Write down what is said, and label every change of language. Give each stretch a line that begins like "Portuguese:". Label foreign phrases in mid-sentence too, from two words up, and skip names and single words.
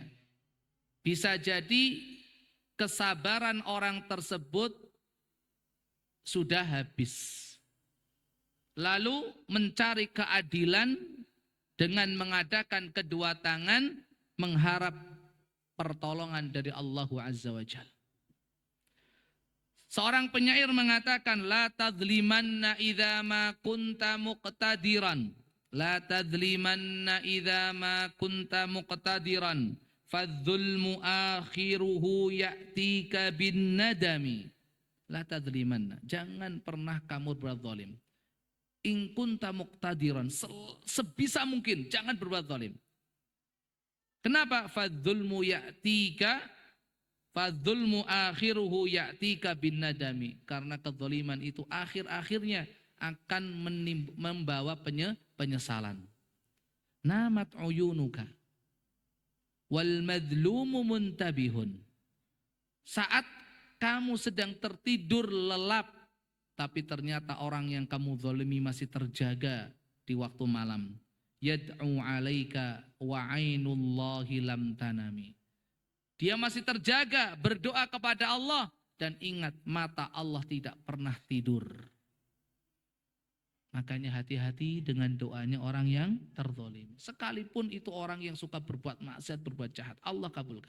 Indonesian: Bisa jadi kesabaran orang tersebut sudah habis. Lalu mencari keadilan dengan mengadakan kedua tangan mengharap pertolongan dari Allah
Arabic: عز وجل.
Indonesian: Seorang penyair mengatakan
Arabic: لا تظلمن إذا ما كنت مقتدرا لا تظلمن إذا ما كنت مقتدرا فالظلم آخره يأتيك بالندم. لا تظلمن,
Indonesian: jangan pernah kamu berbuat zalim.
Arabic: إن كنت مقتدرا,
Indonesian: sebisa mungkin jangan berbuat zalim. Kenapa?
Arabic: فالظلم آخره يأتيك بالندم.
Indonesian: Karena kezaliman itu akhir-akhirnya akan membawa penyesalan.
Arabic: نامت عيونك والمظلوم منتبه.
Indonesian: Saat kamu sedang tertidur lelap, tapi ternyata orang yang kamu zalimi masih terjaga di waktu malam.
Arabic: يدعو عليك وعين الله لم تنم.
Indonesian: Dia masih terjaga berdoa kepada Allah, dan ingat mata Allah tidak pernah tidur. Makanya hati-hati dengan doanya orang yang terzalim. Sekalipun itu orang yang suka berbuat maksiat, berbuat jahat, Allah kabulkan.